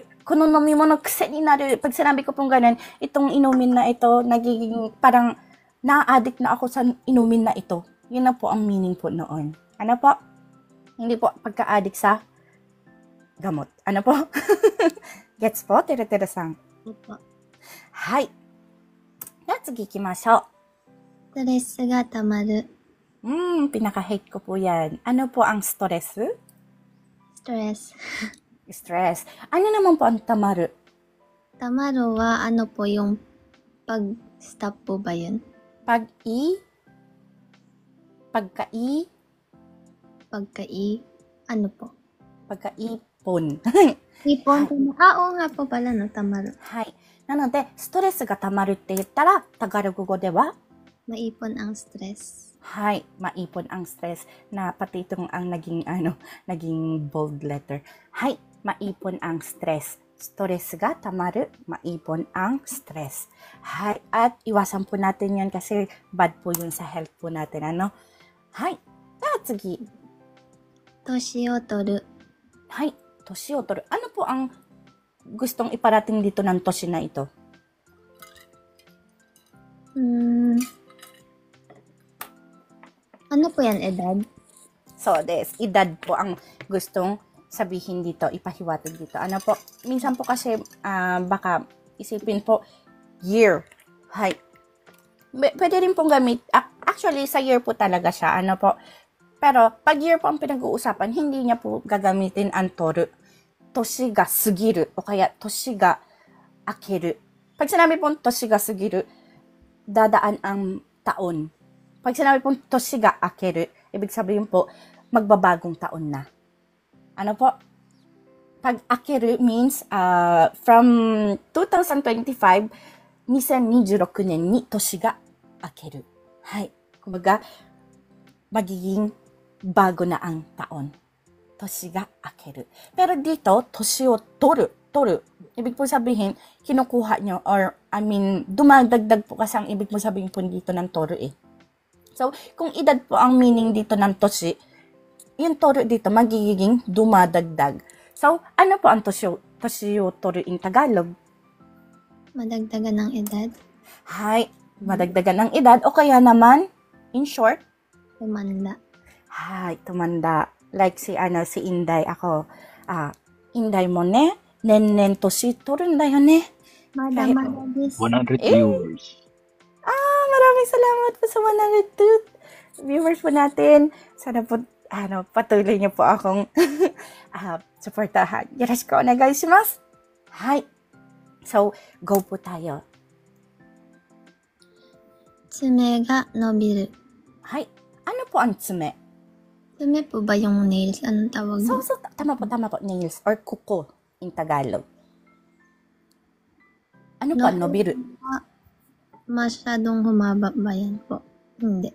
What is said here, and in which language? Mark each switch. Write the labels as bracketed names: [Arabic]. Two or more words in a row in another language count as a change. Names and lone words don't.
[Japanese] クノ飲み物癖になる. [Filipino] Pag sinabi ko pong ganun, itong inumin na ito, nagiging parang na-addict na ako sa inumin na ito. Yun na po ang meaning po noon. Ano po? Hindi po pagka-addict sa gamot. Ano po? Gets po? Tere-tere-san. Opo. Hi. [Japanese] 次行きましょう. ストレスがたまる。 [Filipino] Pinaka-hate ko po yan. Ano po ang stress? Stress. Stress. Ano naman po ang tamaru? [Japanese] たまるは [Filipino] ano po yung pag-stop po ba yun? Pagkai, ano po? pagkaipon. Ipon po na. Oo nga po pala no, tamaru. Hi. [Japanese] なので、ストレスがたまるって言ったら、タガログ語では、 [Filipino] Maipon ang stress. hi, maipon ang stress. Na pati itong ang naging bold letter. Hi, maipon ang stress. [Japanese] ストレスがたまる, [Filipino] maipon ang stress. Hay, at iwasan po natin yan kasi bad po yun sa health po natin. Ano? Hay, tsugi. [Japanese] 年を取る。はい、年を取る. [Filipino] Ano po ang gustong iparating dito ng toshi na ito? Ano po yan, edad? So, edad po ang gustong sabihin dito, ipahiwatig dito. Ano po? Minsan po kasi baka isipin po year. Hay. Pwede rin pong gamit. Actually, sa year po talaga siya. Ano po? Pero, pag year po ang pinag-uusapan, hindi niya po gagamitin ang toru. [Japanese] 年が過ぎる [Filipino] o kaya [Japanese] 年が明ける. [Filipino] Pag sinabi pong [Japanese] 年が過ぎる, [Filipino] dadaan ang taon. Pag sinabi pong [Japanese] 年が明ける, [Filipino] ibig sabihin po, magbabagong taon na. Ano po? Pag akeru [English] means from [Filipino] 2025, 2026 [Japanese] 年に年が明ける。 [Filipino] はい。Kumbaga, magiging bago na ang taon. [Japanese] 年が明ける. [Filipino] Pero dito, [Japanese] 年を取る. [Filipino] Ibig po sabihin, kinukuha nyo or, dumadagdag po kasi ang ibig po sabihin po dito ng toru eh. So, kung edad po ang meaning dito ng toshi, yung toru dito magiging dumadagdag. So, ano po ang [Japanese] 年を取る [English] in Tagalog? [Filipino] Madagdagan ng edad. Hay, madagdagan ng edad o kaya naman, [English] in short, [Filipino] Tumanda. Hay, tumanda. Like si Inday, ako, Inday mo ne, [Japanese] ねんねん年取るんだよね. まだまだです. [English] 100 viewers. [Filipino] Maraming salamat po sa 100 viewers po natin. Sana po, patuloy niyo po akong supportahan. [Japanese] よろしくお願いします. [Filipino] Hay. So, go po tayo. [Japanese] 爪が伸びる。 [Filipino] Hay. Ano po ang tsume? Tsume po ba yung nails? Anong tawag? So, tama po, nails or kuko [English] in Tagalog. [Filipino] Ano po ang nobiru? Masyadong humaba ba yan po? Hindi.